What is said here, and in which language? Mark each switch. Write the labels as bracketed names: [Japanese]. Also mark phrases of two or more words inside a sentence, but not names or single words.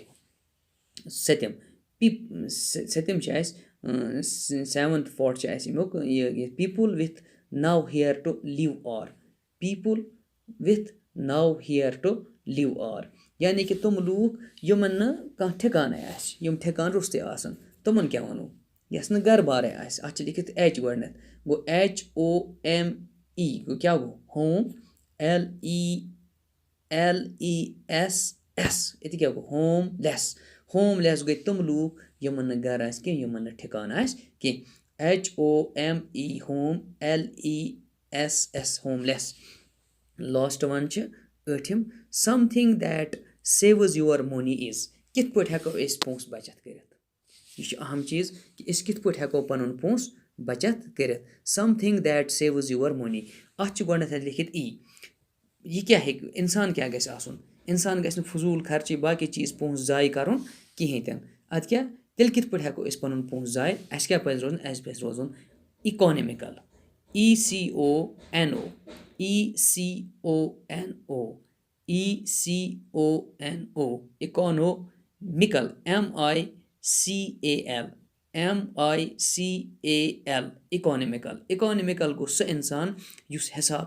[Kashmiri] سٔتِم چھِ اَسہِ [English] seventh part [Kashmiri] چھِ اَسہِ اَمیُک یہِ [English] people with no where to live are [Kashmiri] یعنی کہِ تِم لوٗکھ یِمَن نہٕ کانٛہہ ٹھِکانَے آسہِ یِم ٹھِکان روٚستُے آسَن تِمَن کیٛاہ وَنو یۄس نہٕ گَرٕ بارٕے آسہِ. اَتھ چھِ لیکھِتھ ایچ گۄڈنٮ۪تھ گوٚو HOME گوٚو کیٛاہ گوٚو [English] home less [Kashmiri] ییٚتہِ کیٛاہ گوٚو [English] home less [Kashmiri] گٔے تِم لوٗکھ یِمَن نہٕ گَرٕ آسہِ کینٛہہ یِمَن نہٕ ٹھِکان آسہِ کینٛہہ. [English] HOME home LESS homeless. Last one [Kashmiri] چھِ ٲٹھِم [English] something that saves your money is. [Kashmiri] کِتھ پٲٹھۍ ہٮ۪کو أسۍ پونٛسہٕ بچت کٔرِتھ؟ یہِ چھُ اہم چیٖز کہِ أسۍ کِتھ پٲٹھۍ ہٮ۪کو پَنُن پونٛسہٕ بچت کٔرِتھ. [English] something that saves your money. [Kashmiri] اَتھ چھُ گۄڈنٮ۪تھ لیکھِتھ ای. یہِ کیٛاہ ہیٚکہِ اِنسان کیٛاہ گژھِ آسُن؟ اِنسان گژھِ نہٕ فضوٗل خرچی باقٕے چیٖز پونٛسہٕ ضایع کَرُن کِہیٖنۍ تہِ نہٕ. اَدٕ کیٛاہ تیٚلہِ کِتھ پٲٹھۍ ہٮ۪کو أسۍ پَنُن پونٛسہٕ ضایع؟ اَسہِ کیٛاہ پَزِ روزُن؟ اَسہِ پَزِ روزُن اِکانِمِکَل. [English] ECONO ECONO ECONO economical MICAL economical [Kashmiri] گوٚو سُہ اِنسان یُس حِساب